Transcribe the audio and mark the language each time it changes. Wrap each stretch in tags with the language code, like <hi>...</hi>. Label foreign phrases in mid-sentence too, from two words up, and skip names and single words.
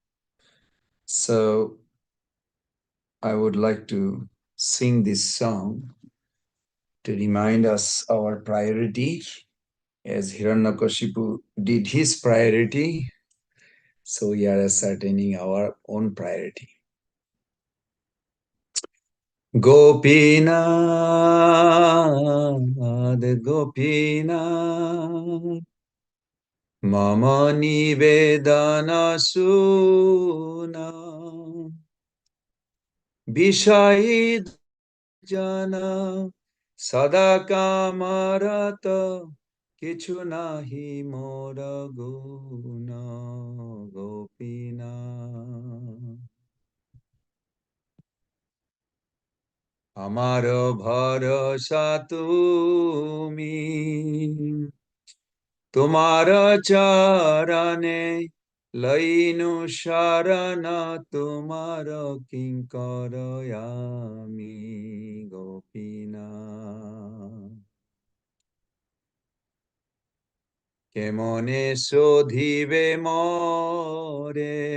<en>So I would like to sing this song to remind us our priority as Hiranyakashipu did his priority. So we are ascertaining our own priority.</en> <bn>Gopinath, Gopinath, মম নিবেদন শুন, বিষয়ী জন সদা কামরত কিছু নাহি মোর গুণ গোপীনা আমার ভরসা তুমি তোমার চরণে লইনু শরণ তোমার কিঙ্কর আমি গোপীনা কেমনে শোধিবে মরে</bn>